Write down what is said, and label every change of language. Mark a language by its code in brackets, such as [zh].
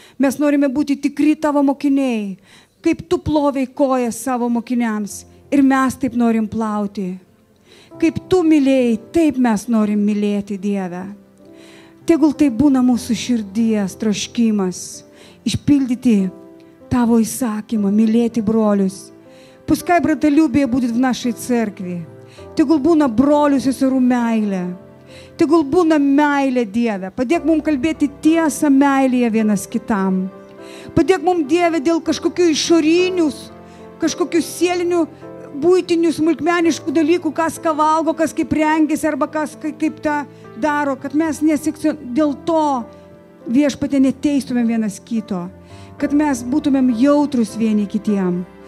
[lt] Mes norime būti tikri tavo mokiniai, kaip tu plovei kojas savo mokiniams ir mes taip norim plauti. Kaip tu mylėjai, taip mes norim mylėti, Dieve. Tegul tai būna mūsų širdies troškimas, išpildyti tavo įsakymą, mylėti brolius. [ru] Пускай братолюбие будет в нашей церкви. [lt] Tegul būna brolių seserų meilė. Tegul būna meilė, Dieve. Padėk mums kalbėti tiesą meilėje vienas kitam. Padėk mums, Dieve, dėl kažkokių išorinius, kažkokių sielinių, būtinių, smulkmeniškų dalykų, kas ką valgo, kas kaip rengėsi, arba kas kaip tą daro, kad mes dėl to Viešpatie neteistumėm vienas kito, kad mes būtumėm jautrus vieni kitiem.